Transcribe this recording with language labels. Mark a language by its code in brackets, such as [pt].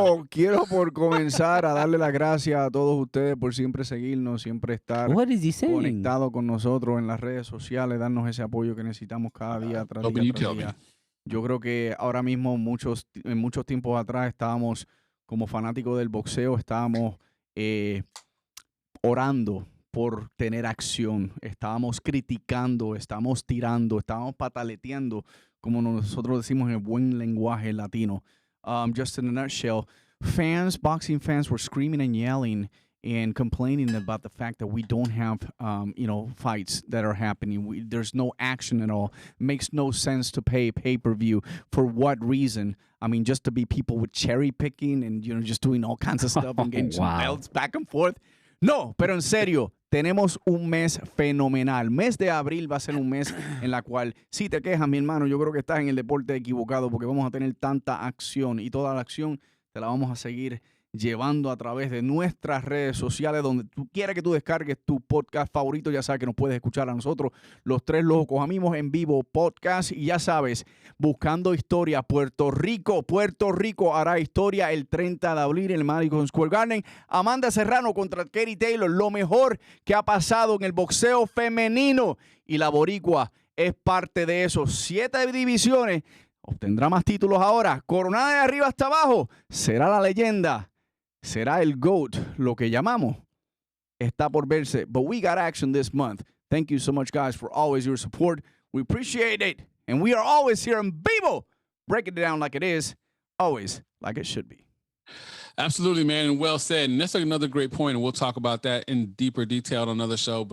[es] Quiero por comenzar a darle las gracias a todos ustedes por siempre seguirnos, siempre estar conectado con nosotros en las redes sociales, darnos ese apoyo que necesitamos cada día tras día. Yo creo que ahora mismo, en muchos tiempos atrás, estábamos como fanático del boxeo, estábamos orando por tener acción. Estábamos criticando, estábamos tirando, estábamos pataleteando, como nosotros decimos en el buen lenguaje latino. [en] Just in a nutshell, boxing fans were screaming and yelling and complaining about the fact that we don't have, fights that are happening. There's no action at all. It makes no sense to pay pay-per-view. For what reason? I mean, just to be people with cherry picking and, just doing all kinds of stuff and getting some belts back and forth. [es] No, pero en serio, tenemos un mes fenomenal. Mes de abril va a ser un mes en la cual, si te quejas, mi hermano, yo creo que estás en el deporte equivocado porque vamos a tener tanta acción y toda la acción te la vamos a seguir llevando a través de nuestras redes sociales, donde tú quieras que tú descargues tu podcast favorito. Ya sabes que nos puedes escuchar a nosotros, los tres locos amigos en vivo podcast. Y ya sabes, buscando historia, Puerto Rico hará historia el 30 de abril en el Madison Square Garden. Amanda Serrano contra Katie Taylor, lo mejor que ha pasado en el boxeo femenino. Y la boricua es parte de esos 7 divisiones. Obtendrá más títulos ahora. Coronada de arriba hasta abajo. Será la leyenda. Será el GOAT, lo que llamamos. Está por verse. [en] But we got action this month. Thank you so much, guys, for always your support. We appreciate it. And we are always here in vivo, breaking it down like it is, always like it should be. Absolutely, man, and well said. And that's another great point, and we'll talk about that in deeper detail on another show.